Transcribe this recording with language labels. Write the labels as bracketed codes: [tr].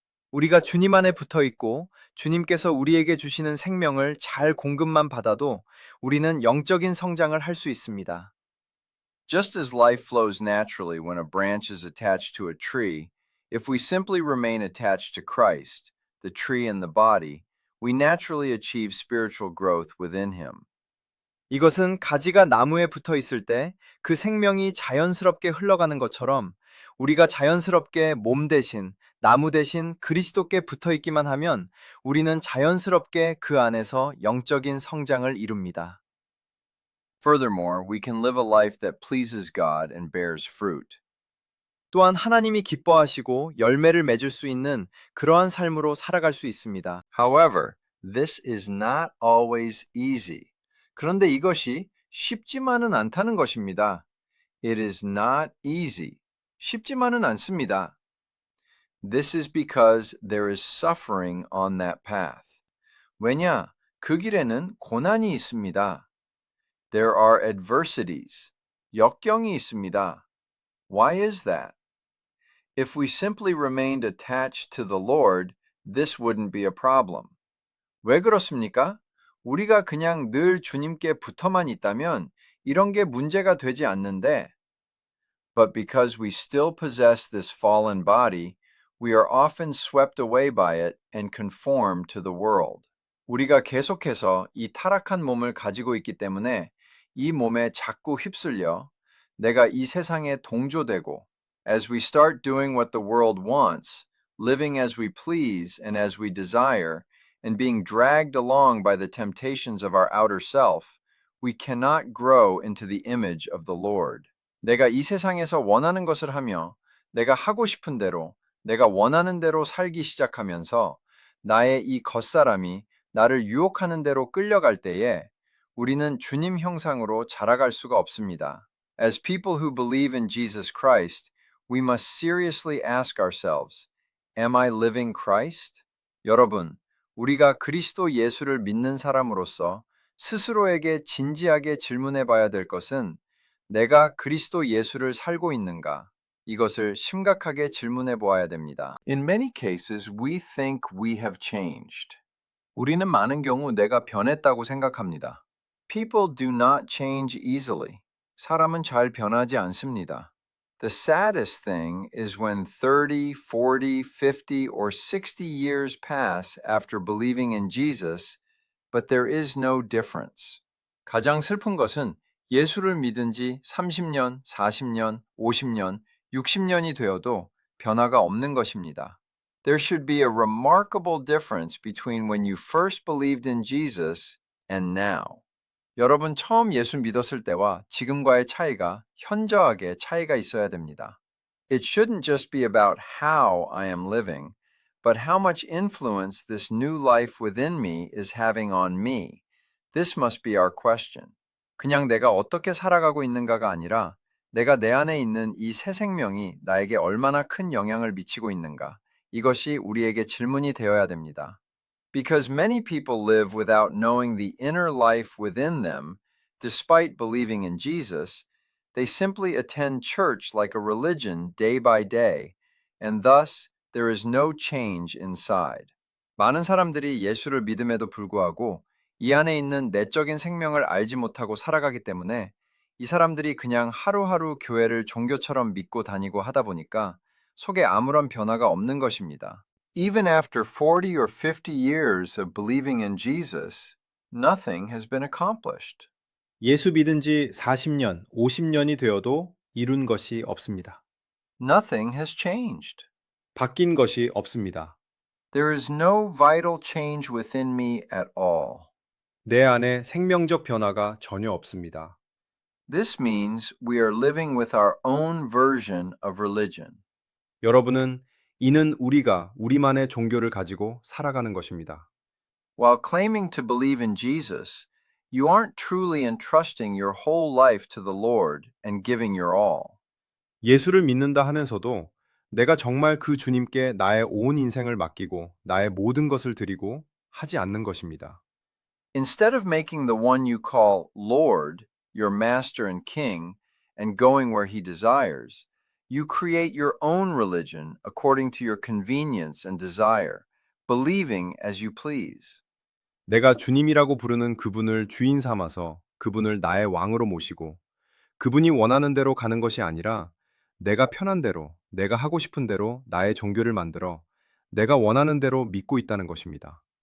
[ko] 우리가 주님 안에 붙어 있고 주님께서 우리에게 주시는 생명을 잘 공급만 받아도 우리는 영적인 성장을 할 수 있습니다. [en] Just as life flows naturally when a branch is attached to a tree, if we simply remain attached to Christ, the tree and the body, we naturally achieve spiritual growth within Him. [ko] 이것은 가지가 나무에 붙어 있을 때 그 생명이 자연스럽게 흘러가는 것처럼 우리가 자연스럽게 몸 대신, 나무 대신 그리스도께 붙어 있기만 하면 우리는 자연스럽게 그 안에서 영적인 성장을 이룹니다. [en] Furthermore, we can live a life that pleases God and bears fruit. [ko] 또한 하나님이 기뻐하시고 열매를 맺을 수 있는 그러한 삶으로 살아갈 수 있습니다. [en] However, this is not always easy. [ko] 그런데 이것이 쉽지만은 않다는 것입니다. [en] It is not easy. [ko] 쉽지만은 않습니다. [en] This is because there is suffering on that path. [ko] 왜냐? 그 길에는 고난이 있습니다. [en] There are adversities. [ko] 역경이 있습니다. [en] Why is that? If we simply remained attached to the Lord, this wouldn't be a problem. [ko] 왜 그렇습니까? 우리가 그냥 늘 주님께 붙어만 있다면 이런 게 문제가 되지 않는데. [en] But because we still possess this fallen body, we are often swept away by it and conform to the world. [ko] 우리가 계속해서 이 타락한 몸을 가지고 있기 때문에 이 몸에 자꾸 휩쓸려 내가 이 세상에 동조되고 [en] as we start doing what the world wants, living as we please and as we desire, and being dragged along by the temptations of our outer self, we cannot grow into the image of the Lord. [ko] 내가 이 세상에서 원하는 것을 하며 내가 하고 싶은 대로, 내가 원하는 대로 살기 시작하면서 나의 이 겉사람이 나를 유혹하는 대로 끌려갈 때에 우리는 주님 형상으로 자라갈 수가 없습니다. [en] As people who believe in Jesus Christ, we must seriously ask ourselves, Am I living Christ? [ko] 여러분, 우리가 그리스도 예수를 믿는 사람으로서 스스로에게 진지하게 질문해 봐야 될 것은 내가 그리스도 예수를 살고 있는가? 이것을 심각하게 질문해 보아야 됩니다. [en] In many cases, we think we have changed. [ko] 우리는 많은 경우 내가 변했다고 생각합니다. [en] People do not change easily. [ko] 사람은 잘 변하지 않습니다. [en] The saddest thing is when 30, 40, 50, or 60 years pass after believing in Jesus, but there is no difference. [ko] 가장 슬픈 것은 예수를 믿은 지 30년, 40년, 50년, 60년이 되어도 변화가 없는 것입니다. [en] There should be a remarkable difference between when you first believed in Jesus and now. [ko] 여러분 처음 예수 믿었을 때와 지금과의 차이가 현저하게 차이가 있어야 됩니다. [en] It shouldn't just be about how I am living, but how much influence this new life within me is having on me. This must be our question. [ko] 그냥 내가 어떻게 살아가고 있는가가 아니라 내가 내 안에 있는 이 새 생명이 나에게 얼마나 큰 영향을 미치고 있는가. 이것이 우리에게 질문이 되어야 됩니다. [en] Because many people live without knowing the inner life within them, despite believing in Jesus, they simply attend church like a religion day by day, and thus there is no change inside. [ko] 많은 사람들이 예수를 믿음에도 불구하고 이 안에 있는 내적인 생명을 알지 못하고 살아가기 때문에 이 사람들이 그냥 하루하루 교회를 종교처럼 믿고 다니고 하다 보니까 속에 아무런 변화가 없는 것입니다. [en] Even after 40 or 50 years of believing in Jesus, nothing has been accomplished. [ko] 예수 믿은 지 40년, 50년이 되어도 이룬 것이 없습니다. [en] Nothing has changed. [ko] 바뀐 것이 없습니다. [en] There is no vital change within me at all. [ko] 내 안에 생명적 변화가 전혀 없습니다. [en] This means we are living with our own version of religion. [ko] 여러분은 이는 우리가 우리만의 종교를 가지고 살아가는 것입니다. [en] While claiming to believe in Jesus, you aren't truly entrusting your whole life to the Lord and giving your all. [ko] 예수를 믿는다 하면서도 내가 정말 그 주님께 나의 온 인생을 맡기고 나의 모든 것을 드리고 하지 않는 것입니다. [en] Instead of making the one you call Lord your master and king and going where he desires, you create your own religion according to your convenience and desire, believing as you please. [ko] 내가 주님이라고 부르는 그분을 주인 삼아서 그분을 나의 왕으로 모시고 그분이 원하는 대로 가는 것이 아니라 내가 편한 대로, 내가 하고 싶은 대로 나의 종교를 만들어 내가 원하는 대로 믿고 있다는 것입니다.